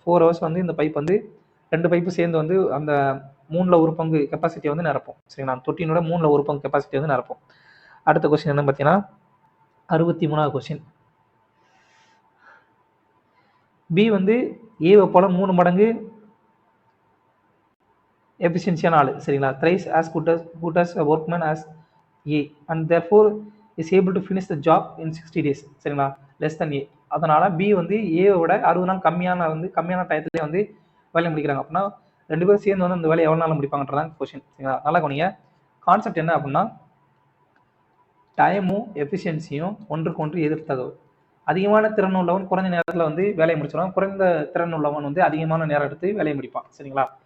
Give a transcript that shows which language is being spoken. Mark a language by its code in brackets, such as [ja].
[ta] 4 hours வந்து இந்த pipe வந்து ரெண்டு பைப்பு சேர்ந்து வந்து அந்த 3ல் 1 பங்கு கெப்பாசிட்டி வந்து நிரப்போம் சரிங்களா. தொட்டினோட 3ல் 1 பங்கு கெப்பாசிட்டி வந்து நிரப்போம். அடுத்த கொஸ்டின் என்ன பார்த்தீங்கன்னா 63வது கொஸ்டின். பி வந்து ஏவை போல 3 மடங்கு எஃபிஷியன்சியான ஆள் சரிங்களா. [en] thrice as good as a workman as A and therefore is able to finish the job in 60 days சரிங்களா, less than A. [ta] அதனால B வந்து ஏவோட 60 நாள் கம்மியான டயத்துலேயே வந்து வேலையை முடிக்கிறாங்க. அப்படின்னா ரெண்டு பேரும் சேர்ந்து வந்து அந்த வேலையை எவ்வளோ நாள் முடிப்பாங்கன்றதான் கொஸ்டின் சரிங்களா. நல்லா கவனிங்க, கான்செப்ட் என்ன அப்படின்னா டைமும் எஃபிஷியன்சியும் ஒன்றுக்கு ஒன்று எதிர்த்தகவு. அதிகமான திறன் உள்ளவன் குறைஞ்ச நேரத்தில் வந்து வேலையை முடிச்சிடும், குறைந்த திறன் உள்ளவன் வந்து அதிகமான நேரம் எடுத்து வேலையை முடிப்பான் சரிங்களா.